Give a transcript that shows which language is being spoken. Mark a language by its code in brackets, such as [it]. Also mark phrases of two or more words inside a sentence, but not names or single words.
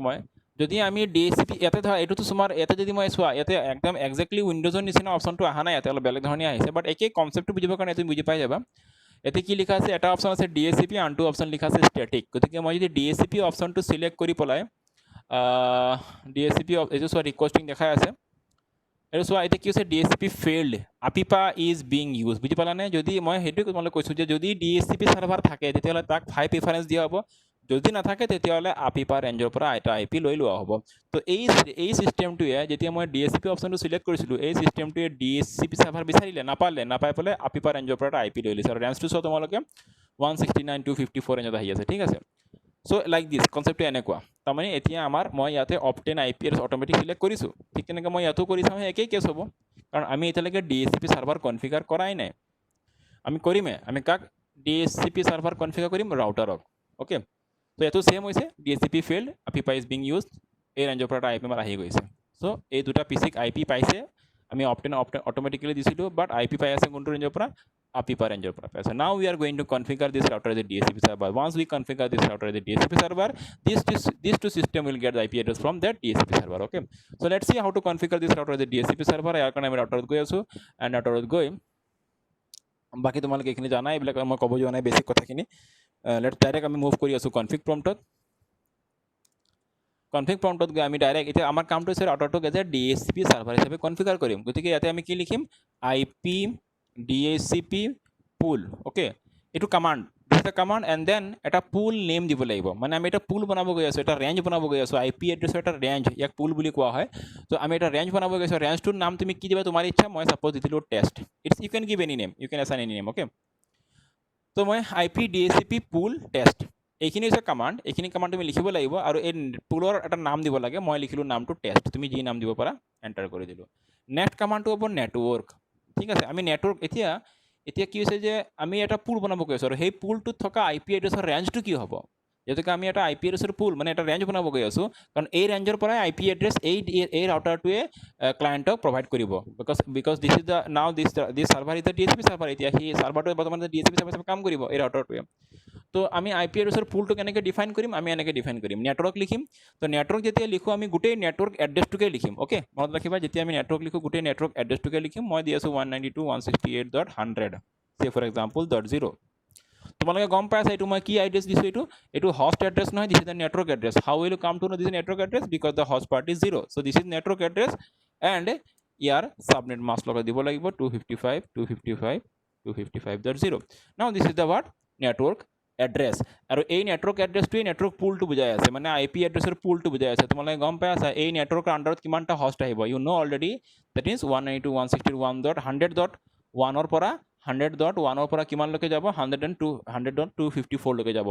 [as] মই যদি আমি DHCP ইয়াতে ধৰা, এইটোতো তোমাৰ ইয়াতে যদি মই চোৱা, ইয়াতে একদম একজেক্টলি উইণ্ডোজৰ নিচিনা অপশ্যনটো অহা নাই, ইয়াতে অলপ বেলেগ ধৰণে আহিছে, বাট একেই কনচেপ্টটো বুজিবৰ কাৰণে তুমি বুজি পাই যাবা। এতে কি লিখা আছে, এটা অপশ্যন আছে DHCP, আনটো অপশ্যন লিখা আছে ষ্টেটিক। গতিকে মই যদি DHCP অপশ্যনটো চিলেক্ট কৰি পেলাই DHCP এইটো চোৱা ৰিকুৱেষ্টিং দেখাই আছে, এইটো চোৱা এতিয়া কি হৈছে, [en] DHCP failed, APIPA is being use, [as] বুজি পালানে? যদি মই সেইটোৱে তোমালোক কৈছোঁ যে যদি DHCP চাৰ্ভাৰ থাকে তেতিয়াহ'লে তাক 5 প্ৰিফাৰেঞ্চ দিয়া হ'ব, যদি নাথাকে তেতিয়াহ'লে আপিপা ৰেঞ্জৰ পৰা এটা আইপি লৈ লোৱা হ'ব। তো এই চিষ্টেমটোৱে যেতিয়া মই DHCP অপশ্যনটো চিলেক্ট কৰিছিলোঁ, এই চিষ্টেমটোৱে DHCP চাৰ্ভাৰ বিচাৰিলে, নাপাই পেলাই আপিপা ৰেঞ্জৰ পৰা এটা আইপি লৈ লৈছে, আৰু ৰেঞ্জটো চোৱা তোমালোকে 169.254 ৰেঞ্জত আহি আছে, ঠিক আছে। চ' [en] like this [as] কনচেপ্টটো এনেকুৱা। তাৰমানে এতিয়া মই ইয়াতে [en] obtain IP address automatic [as] চিলেক্ট কৰিছোঁ, ঠিক তেনেকৈ মই ইয়াতো কৰি চাওঁ, একেই কেছ হ'ব, কাৰণ আমি এতিয়ালৈকে DHCP চাৰ্ভাৰ কনফিগাৰ কৰাই নাই। আমি কৰিমে, আমি কাক DHCP চাৰ্ভাৰ কনফিগাৰ কৰিম, ৰাউটাৰক, অ'কে। তো এইটো ছেম হৈছে, [en] DHCP failed, APIPA is being used, [as] এই ৰেঞ্জৰ পৰা এটা আইপি আমাৰ আহি গৈছে। চ' এই দুটা পিচিক আইপি পাইছে, আমি [en] obtain automatically [as] দিছিলোঁ, বাট আইপি পাই আছে কোনটো ৰেঞ্জৰ পৰা, আপিপা ৰেঞ্জৰ পৰা পাই আছে। [en] now we are going to configure this router as a DHCP server. Once we configure this router as a DHCP server, these two system will get the IP address from that DHCP server, okay. So let's see how to configure this router as a DHCP server. [as] ইয়াৰ কাৰণে আমি ৰাউটাৰত গৈ আছোঁ, এণ্ড ৰাউটাৰত গৈ বাকী তোমালোকে এইখিনি জানাই, এইবিলাক মই ক'ব যোৱা নাই বেছিক কথাখিনি। [en] let's direct [as] আমি মুভ কৰি আছোঁ কনফিগ প্ৰম্পটত। কনফিগ প্ৰম্পটত গৈ আমি ডাইৰেক্ট এতিয়া আমাৰ কামটো হৈছে ৰাউটাৰটোক [en] as a DHCP server [as] হিচাপে কনফিগাৰ কৰিম। গতিকে ইয়াতে আমি কি লিখিম, [en] IP DHCP pool, [as] অ'কে। এইটো কামাণ্ড, [en] this the command, and then [as] এটা পুল নেম দিব লাগিব। মানে আমি এটা পুল বনাব গৈ আছোঁ, এটা ৰেঞ্জ বনাব গৈ আছোঁ, IP এড্ৰেছৰ এটা ৰেঞ্জ, ইয়াক পুল বুলি কোৱা হয়। তো আমি এটা ৰেঞ্জ বনাব গৈ আছোঁ, ৰেঞ্জটোৰ নাম তুমি কি দিবা তোমাৰ ইচ্ছা। মই ছাপ'জ দিছিলোঁ টেষ্ট, [en] you can give any name, you can assign any name, okay. [as] তো মই [en] IP DHCP pool test, [as] এইখিনি হৈছে কামাণ্ড। এইখিনি কামাণ্ড তুমি লিখিব লাগিব, আৰু এই পুলৰ এটা নাম দিব লাগে। মই লিখিলোঁ নামটো টেষ্ট, তুমি যি নাম দিব পাৰা, এণ্টাৰ কৰি দিলোঁ। নেক্সট কামাণ্ডটো হ'ব নেটৱৰ্ক, ঠিক আছে। আমি নেটৱৰ্ক এতিয়া কি হৈছে যে আমি এটা পুল বনাব গৈ আছোঁ, আৰু সেই পুলটোত থকা IP এড্ৰেছৰ ৰেঞ্জটো কি হ'ব। যেহেতুকে আমি এটা IP এড্ৰেছৰ পুল, মানে এটা ৰেঞ্জ বনাব গৈ আছোঁ, কাৰণ এই ৰেঞ্জৰ পৰাই IP এড্ৰেছ এই ৰাউটাৰটোৱে ক্লায়েণ্টক প্ৰভাইড কৰিব। [en] because this is the now this server is the DHCP server. [as] এতিয়া সেই চাৰ্ভাৰটোৱে বৰ্তমান DHCP চাৰ্ভাৰ হিচাপে কাম কৰিব, এই ৰাউটাৰটোৱে। তো আমি IP এড্ৰেছৰ পুলটো কেনেকৈ ডিফাইন কৰিম, আমি এনেকৈ ডিফাইন কৰিম, নেটৱৰ্ক লিখিম। তো নেটৱৰ্ক যেতিয়া লিখোঁ, আমি গোটেই নেটৱৰ্ক এড্ৰেছটোকে লিখিম, অ'কে। মনত ৰাখিবা, যেতিয়া আমি নেটৱৰ্ক লিখোঁ, গোটেই নেটৱৰ্ক এড্ৰেছটোকে লিখিম। মই দি আছোঁ 192.168.100, [en] say for example .0. [as] তোমালোকে গম পাইছা এইটো মই কি এড্ৰেছ দিছোঁ, এইটো [en] host address [as] নহয়, [en] this is the network address. How will you come to know this is network address? Because the host part is 0. So this is network address, and ইয়াৰ subnet mask [as] লগত দিব লাগিব [en] 255.255.255.0. Now this is the what, network [as] এড্ৰেছ, আৰু এই নেটৱৰ্ক এড্ৰেছটোৱে নেটৱৰ্ক পুলটো বুজাই আছে, মানে IP এড্ৰেছৰ পুলটো বুজাই আছে। তোমালোকে গম পাই আছা এই নেটৱৰ্কৰ আণ্ডাৰত কিমানটা হষ্ট আহিব, [en] you know already, that is [as] 192.168.1.1ৰ পৰা 100.1ৰ পৰা কিমানলৈকে যাব, 100.254লৈকে যাব।